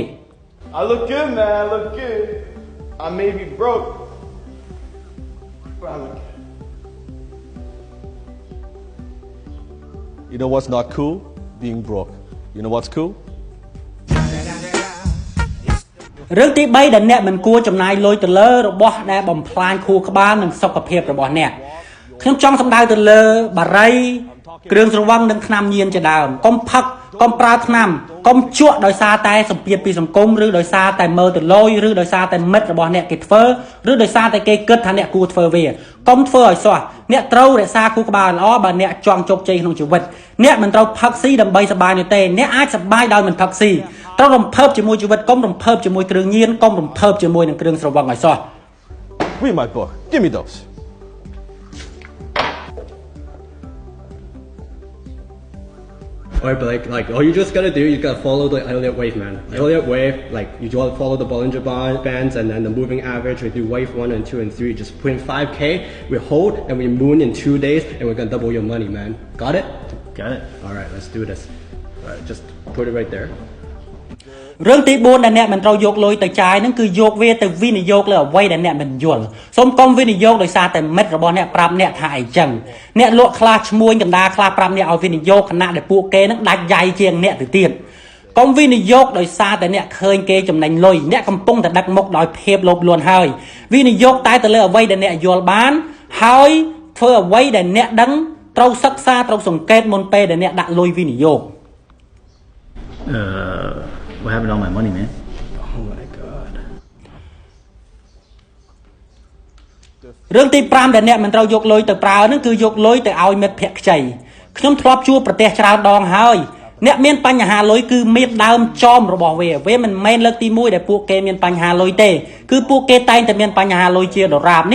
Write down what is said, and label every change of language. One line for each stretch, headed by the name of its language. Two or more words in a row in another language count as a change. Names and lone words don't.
English: I look good, man. I look good. I may be broke, but I look good. You know what's not cool? Being broke. You know what's cool?
Khmer: រឿងទី3ដែលអ្នកមិនគួរចំណាយលុយទៅលើរបស់ដែលបំផ្លាញខួរក្បាលនិងសុខភាពរបស់អ្នកខ្ញុំចង់សម្ដៅទៅលើបារី គ្រឿងស្រវឹងនិងថ្នាំញៀនជាដើមកុំផឹកកុំប្រើថ្នាំកុំជក់ដោយសារតែសម្ពាធពីសង្គមឬដោយសារតែមើលទៅលុយឬដោយសារតែមិត្តរបស់អ្នកគេធ្វើឬដោយសារតែគេគិតថាអ្នកគួរធ្វើវាកុំធ្វើឲ្យសោះអ្នកត្រូវរក្សាខួរក្បាលល្អបើអ្នកចង់ជោគជ័យក្នុងជីវិតអ្នកមិនត្រូវផឹកស៊ីដើម្បីសប្បាយនោះទេអ្នកអាចសប្បាយដោយមិនផឹកស៊ីត្រូវរំភើបជាមួយជីវិតកុំរំភើបជាមួយគ្រឿងញៀនកុំរំភើបជាមួយនឹងគ្រឿងស្រវឹងឲ្យសោះ
English: Read my book. Give me those. Alright, but like all you just gotta do, you gotta follow the Elliott wave, man. Elliott wave, like you gotta follow the Bollinger Bands and then the moving average. We do wave 1 and 2 and 3. Just put in 5K. We hold and we moon in 2 days, and we're gonna double your money, man. Got it? Got it. Alright, let's do this. Alright, just put it right there.
Khmer: រឿងទី4ដែលអ្នកមិនត្រូវយកលុយទៅចាយហ្នឹងគឺយកវាទៅវិនិយោគលើអ្វីដែលអ្នកមិនយល់សូមកុំវិនិយោគដោយសារតែមិត្តរបស់អ្នកប្រាប់អ្នកថាអីចឹងអ្នកលក់ខ្លះឈ្មួញកណ្ដាលខ្លះប្រាប់អ្នកឲ្យវិនិយោគខណៈដែលពួកគេហ្នឹងដាច់យ៉ៃជាងអ្នកទៅទៀតកុំវិនិយោគដោយសារតែអ្នកឃើញគេចំណេញលុយអ្នកកំពុងតែដឹកមុខដោយភាពលោភលន់ហើយវិនិយោគតែទៅលើអ្វីដែលអ្នកយល់បានហើយធ្វើអ្វីដែលអ្នកដឹងត្រូវសិក្សាត្រូវសង្កេតមុនពេលដែលអ្នកដាក់លុយវិនិយោគ
English: What happened to all my money, man? Oh my god.
Khmer: រឿងទី5ដែលអ្នកមិនត្រូវយកលុយទៅប្រើហ្នឹងគឺយកលុយទៅឲ្យមិត្តភក្តិខ្ចីខ្ញុំធ្លាប់ជួបប្រទេសច្រើនដងហើយអ្នកមានបញ្ហាលុយគឺមានដើមចមរបស់វាមិនមែនលើកទី1ដែលពួកគេមានបញ្ហាលុយទេគឺពួកគេតែងតែមានបញ្ហាលុយជាដរាបនេះ